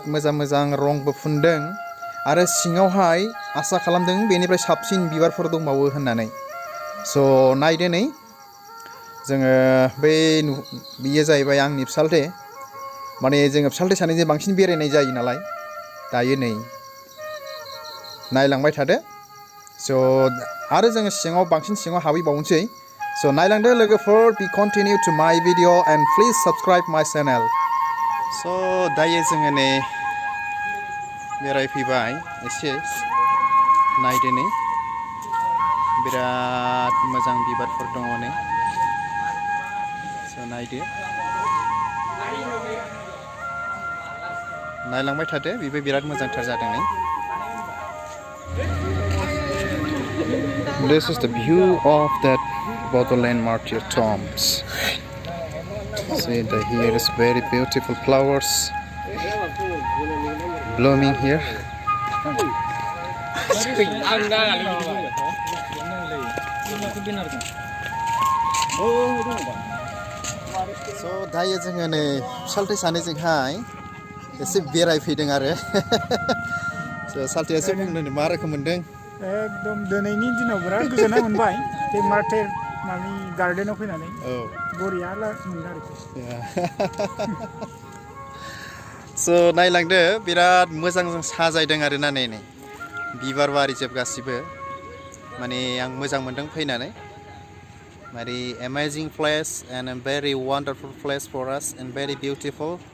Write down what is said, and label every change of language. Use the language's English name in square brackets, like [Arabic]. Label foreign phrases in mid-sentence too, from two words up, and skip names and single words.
[Bodo] मोजां रंबो फुनदों आरो सिङावहाय आसा खालामदों बेनिफ्राय साबसिन बिबारफोर दंबावो होननानै so नायदो नै जोङो बियो जाहैबाय आंनि फिसालथे माने जोङो फिसालथे सानैजों बांसिन बेरायनाय जायो नालाय दायो नै नायलांबाय थादो so आरो जोङो बांसिन सिङाव हाबैबावनोसै So नायलांदो लोगोफोर [English] be continue to my video and please subscribe my channel. [Bodo] So दायो जोङो नै बेरायफैबाय एसे नायदो नै बिराद मोजां बिबारफोर दङ नै so नायदो नायलांबाय थादो बेबो बिराद मोजांथार जादों नै [English] This is the view of that Bodoland Martyr tombs. See that here is very beautiful flowers blooming here. [Bodo] So दायो जोङो नै सालथे सानैजोंहाय एसे बेरायफैदों आरो so सालथेया एसे बुंनो मा रोखोम मोनदों एकदम दिनैनि दिनाव बिराद गोजोननाय मोनबाय बे मार्टिर मानि गार्डेनाव फैनानै बरिया मोनदों आरोखि so नायलांदो बिराद मोजां साजायदों आरोना नै बिबार बारि जोब गासिबो माने आं मोजां मोनदों फैनानै [English] very amazing place and a very wonderful place for us and very beautiful